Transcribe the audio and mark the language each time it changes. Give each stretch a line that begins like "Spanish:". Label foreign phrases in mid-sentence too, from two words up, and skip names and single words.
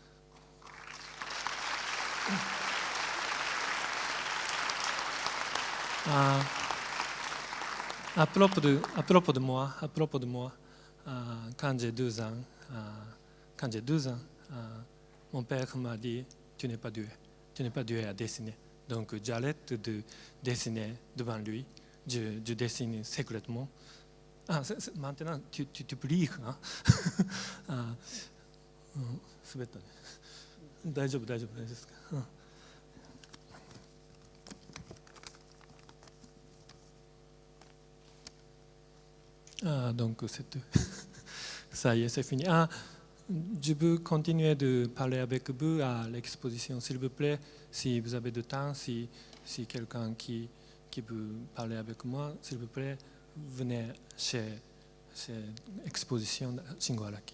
French: À propos de moi, quand j'ai 12 ans, mon père m'a dit tu n'es pas doué à dessiner. Donc j'arrête de dessiner devant lui, je dessine secrètement. Maintenant tu peux lire. Hein?
Japanese: 滑ったね。大丈夫ですか。
French: Donc, ça y est, c'est fini. Je veux continuer de parler avec vous à l'exposition, s'il vous plaît, si vous avez du temps, si quelqu'un qui veut parler avec moi, s'il vous plaît, venez chez l'exposition Shingo Araki.